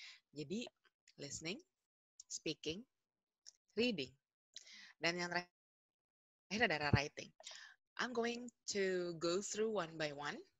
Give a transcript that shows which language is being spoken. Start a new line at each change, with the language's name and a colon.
Indonesian: Jadi listening, speaking, reading. Dan yang terakhir adalah writing.
English: I'm going to go through one by one.